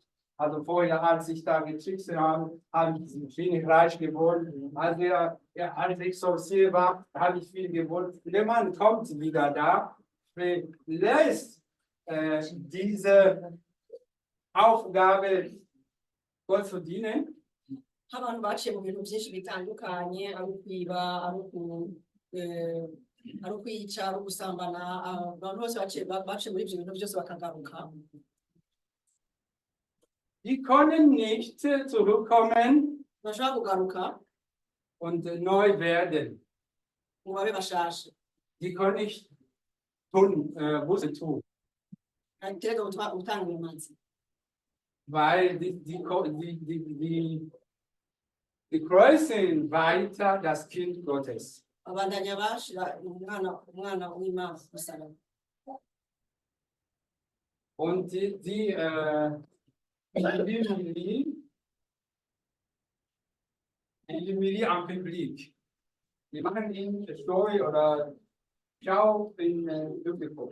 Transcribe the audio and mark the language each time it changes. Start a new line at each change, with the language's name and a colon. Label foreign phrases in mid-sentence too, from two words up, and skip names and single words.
German: Also vorher, als ich da getrickst habe, habe ich wenig reich geworden. Als ich Sorcier war, habe ich viel gewonnen. Der Mann kommt wieder da, lässt diese Aufgabe Gott zu dienen.
Rundi: Abantu baciye mu bintu byinshi bitandukanye, ari ukwiba, ari ukwica, ari ugusambana, abantu bose baciye muri ibyo bintu byose bakagaruka.
German: Die können nicht zurückkommen
Rundi: Bashobora kugaruka
German: und neu werden.
Rundi: ngo babe bashashe.
German: Die können nicht tun, Buße tun.
Rundi: Terega gutanga imanzi.
German: Weil die kreuzen weiter das Kind Gottes.
Rundi: Abandanya bashira umwana w'Imana musaraba.
German: Und die
French: en public.
German: Die machen ihn Story oder Schau in Publikum.